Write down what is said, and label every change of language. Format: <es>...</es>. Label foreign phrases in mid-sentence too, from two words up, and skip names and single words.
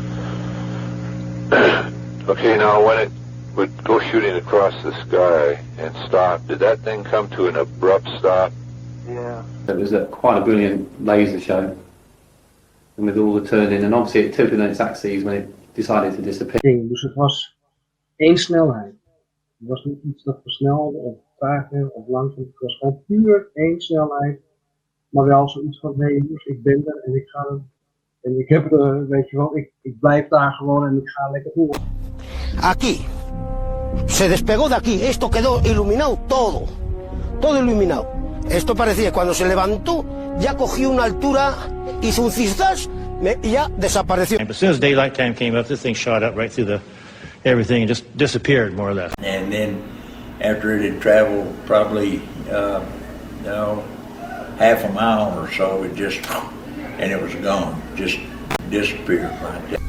<en>Okay, now when it would go shooting across the sky and stop, did that thing come to an abrupt stop? Yeah. It was quite a brilliant laser show. And with all the turning, and obviously it tilted on its axes when it decided to disappear.</en> <nl>Dus het was één snelheid. Het was niet iets dat versnelde of trager of langzaam. Het was gewoon puur één snelheid. Maar wel zoiets van, nee jongens, ik ben er en ik ga er. En ik heb er, weet je wel, ik blijf daar gewoon en ik ga lekker door.</nl> <es>Aquí. Se despegó de aquí. Esto quedó iluminado todo. Todo iluminado. Esto parecía cuando se levantó, ya cogió una altura, hizo un cistas y ya desapareció.</es> <en>As soon as daylight time came up, this thing shot up right through everything and just disappeared more or less. And then after it had traveled probably half a mile or so, and it was gone, just disappeared right there.</en>